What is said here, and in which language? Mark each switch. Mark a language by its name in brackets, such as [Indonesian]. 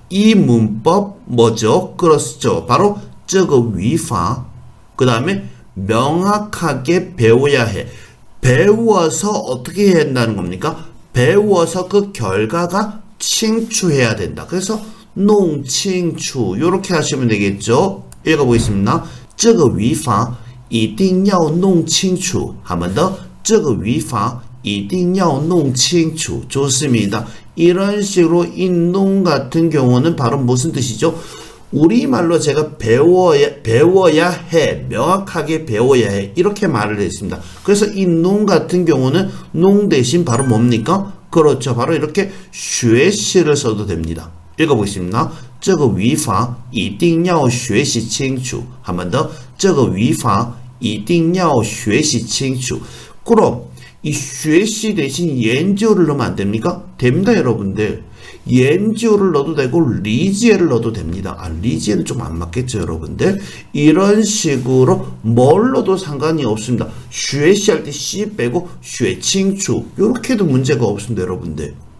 [Korean] 이 문법 뭐죠? 그렇죠. 바로 [Chinese] 这个语法. [Korean] 그 다음에 명확하게 배워야 해. 배워서 어떻게 해야 한다는 겁니까? 배워서 그 결과가 칭추해야 된다. 그래서 농칭추 이렇게 하시면 되겠죠. 읽어보겠습니다. [Chinese] 这个语法一定要弄清楚. [Korean] 한 번 더. [Chinese] 这个语法一定要弄清楚. [Korean] 좋습니다. 이런 식으로 이 농 같은 경우는 바로 무슨 뜻이죠? 우리말로 제가 배워야 해. 명확하게 배워야 해. 이렇게 말을 했습니다. 그래서 이 농 같은 경우는 농 대신 바로 뭡니까? 그렇죠. 바로 이렇게 学习를 써도 됩니다. 읽어보겠습니다. [Chinese] 这个语法一定要学习清楚. [Korean] 한 번 더. [Chinese] 这个语法一定要学习清楚. [Korean] 그럼 이 学习 대신 연주를 넣으면 안 됩니까? 됩니다, 여러분들. 연주를 넣어도 되고 리지에를 넣어도 됩니다. 리지에는 좀 안 맞겠죠, 여러분들. 이런 식으로 뭘 넣어도 상관이 없습니다. 学习할 때 C 빼고 [Chinese] 学清楚 [Korean] 이렇게 해도 문제가 없습니다, 여러분들.